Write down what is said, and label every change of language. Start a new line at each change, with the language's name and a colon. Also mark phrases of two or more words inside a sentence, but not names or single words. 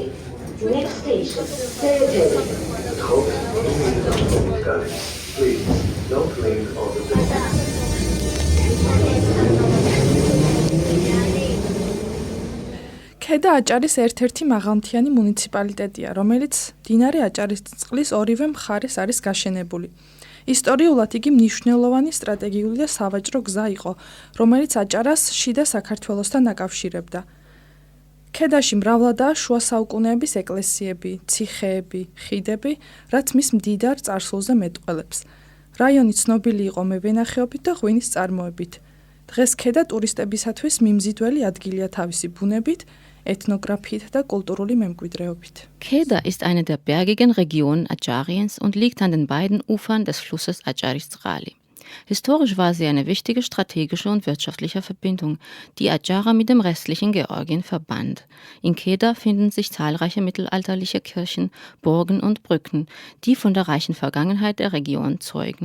English: Next station, წერეთელი. Please don't leave on the platform.
Georgian: ქედა აჭარის ერთ-ერთი მაღალმთიანი მუნიციპალიტეტია, რომელიც მდინარე აჭარისწყლის ორივე მხარეს არის გაშენებული. ისტორიულად იგი მნიშვნელოვანი სტრატეგიული და სავაჭრო გზა იყო, რომელიც აჭარას შიდა საქართველოსთან აკავშირებდა. ქედაში მრავლადაა შუა საუკუნეების ეკლესიები, ციხეები, ხიდები, რაც მის მდიდარ წარსულზე მეტყველებს. რაიონი ცნობილი იყო მევენახეობით და ღვინის წარმოებით. დღეს ქედა ტურისტებისათვის მიმზიდველი ადგილია თავისი ბუნებით, ethnographiet და kulturuli memკვიდრეობით.
German: Keda ist eine der bergigen Regionen Adschariens und liegt an den beiden Ufern des Flusses Adscharisწყალი. Historisch war sie eine wichtige strategische und wirtschaftliche Verbindung, die Adjara mit dem restlichen Georgien verband. In Keda finden sich zahlreiche mittelalterliche Kirchen, Burgen und Brücken, die von der reichen Vergangenheit der Region zeugen.